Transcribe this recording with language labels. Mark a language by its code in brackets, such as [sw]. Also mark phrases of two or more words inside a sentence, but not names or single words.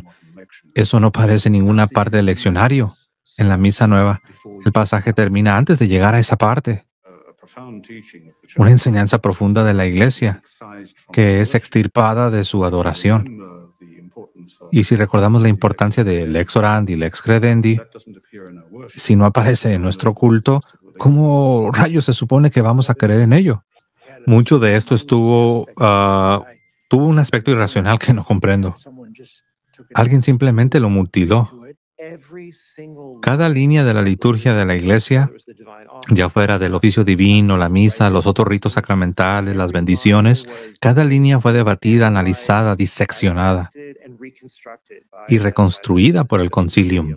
[es] Eso no aparece en ninguna parte del leccionario. En la Misa Nueva, el pasaje termina antes de llegar a esa parte. una enseñanza profunda de la Iglesia que es extirpada de su adoración. Y si recordamos la importancia del [la] lex orandi, lex credendi, [es] si no aparece en nuestro culto, ¿cómo rayos se supone que vamos a creer en ello? Mucho de esto tuvo un aspecto irracional que no comprendo. Alguien simplemente lo mutiló. Cada línea de la liturgia de la Iglesia, ya fuera del oficio divino, la misa, los otros ritos sacramentales, las bendiciones, cada línea fue debatida, analizada, diseccionada y reconstruida por el concilium.